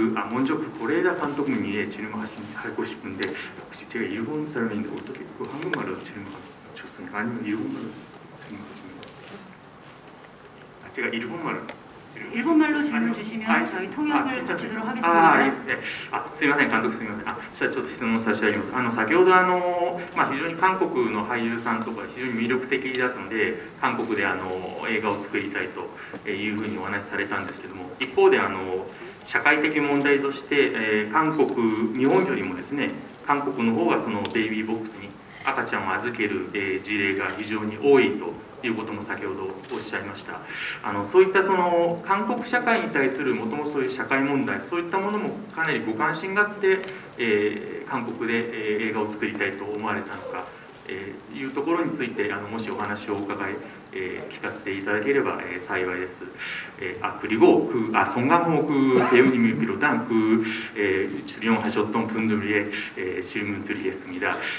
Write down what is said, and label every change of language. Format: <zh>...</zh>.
<ko>먼저 고레다 감독님이 질문하고 싶은데 혹시 제가 일본 사람인데 어떻게 한국말로 질문하고 좋습니까? 아니면 일본말로 질문하시면 제가 일본말로 질문 주시면 저희 통역을 마치도록 하겠습니다.</ko> <ja>すみません、監督すみません。じゃあちょっと質問させていただきます。先ほど非常に韓国の俳優さんとか非常に魅力的だったので、韓国で映画を作りたいというふうにお話しされたんですけども、一方で社会的問題として、日本よりもですね、韓国の方がそのベイビーボックスに赤ちゃんを預ける事例が非常に多いということも先ほどおっしゃいました。そういったその韓国社会に対するもともとそういう社会問題、そういったものもかなりご関心があって、韓国で映画を作りたいと思われたのか、いうところについてもしお話をお伺い聞かせていただければ幸いです。</ja> <ko>그리고 송강호 배우님을 비롯한 출연하셨던 분들에 질문드리겠습니다.</ko>